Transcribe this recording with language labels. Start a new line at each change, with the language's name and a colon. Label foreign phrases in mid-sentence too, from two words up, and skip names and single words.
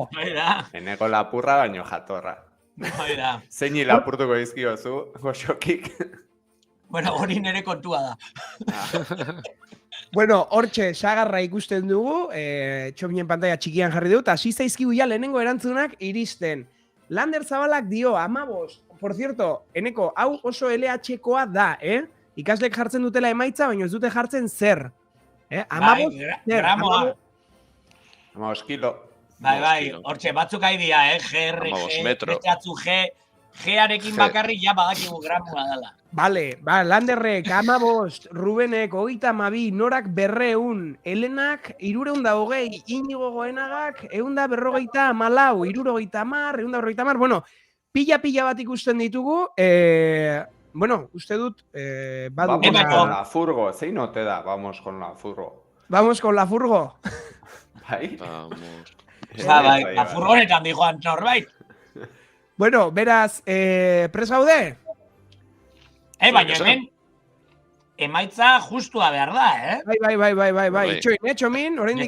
Basque: Eneko lapurra baino jatorra. Zeini lapurtuko dizkiozu, goxokik. Bueno, hori nere kontua da. Bueno, hortxe, sagarra ikusten dugu, Txominen pantalla txikian jarri dut, hasi zaizkigu ja lehenengo erantzunak iristen. Lander Zabalak dio, 15.
Spanish: Por cierto,
Basque: eneko, hau oso LH-koa da, Ikaslek jartzen dutela emaitza, baina ez dute jartzen zer. 15 gramoa. 15 kilo. Bai, hortxe, batzuk aidia, GR, G-arekin bakarrik ja badakigu gramoa dela. Vale, Landerrek, 15, Rubenek, 32, Norak 200, Helenak 320, Inigo Goenagak 154, 330, 140, bueno, pila bat ikusten ditugu, bueno, uste dut,
Spanish: Vamos con la furgo,
Basque: zein ote da,
Spanish: vamos con la furgo. Vamos con la furgo.
Basque: Bai?
Spanish: Vamos.
Basque: Bai, la furgonetan dijoan norbait. Bueno, beraz, pres gaude? Baina hemen, emaitza justua behar da, Bai. Txomin, oraindik